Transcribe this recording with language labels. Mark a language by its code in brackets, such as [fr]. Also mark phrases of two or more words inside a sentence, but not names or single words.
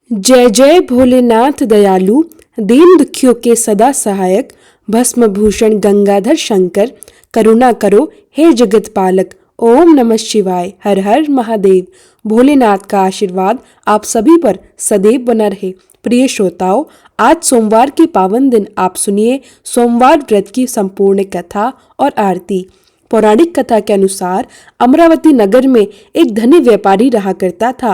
[hi] जय जय भोलेनाथ दयालु, दीन दुखियों के सदा सहायक, भस्म भूषण गंगाधर शंकर, करुणा करो हे जगत पालक। ओम नमः शिवाय। हर हर महादेव। भोलेनाथ का आशीर्वाद आप सभी पर सदैव बना रहे। प्रिय श्रोताओं, आज सोमवार के पावन दिन आप सुनिए सोमवार व्रत की संपूर्ण कथा और आरती। पौराणिक कथा के अनुसार अमरावती नगर में एक धनी व्यापारी रहा करता था।